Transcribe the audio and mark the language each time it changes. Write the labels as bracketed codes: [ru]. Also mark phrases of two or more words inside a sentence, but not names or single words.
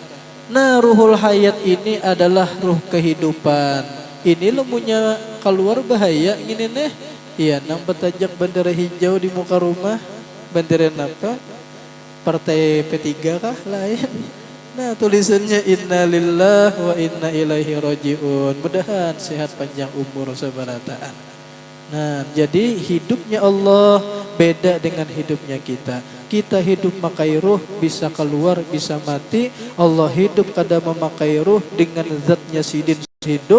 [bjn] Nah, [ar] روح الحياة [bjn] ini adalah ruh kehidupan. Ini lemunya keluar bahaya ini nih. Iya, nang petajak bendera hijau di muka rumah. Bendera apa? Partai P3 kah lain? Nah, tulisannya [ar] إنا لله وإنا إليه راجعون. [bjn] Mudahan sehat panjang umur sabarataan. Nah, jadi hidupnya Allah beda dengan hidupnya kita. Kita hidup memakai ruh, bisa keluar, bisa mati. Allah hidup kada memakai ruh dengan zatnya sidin hidup.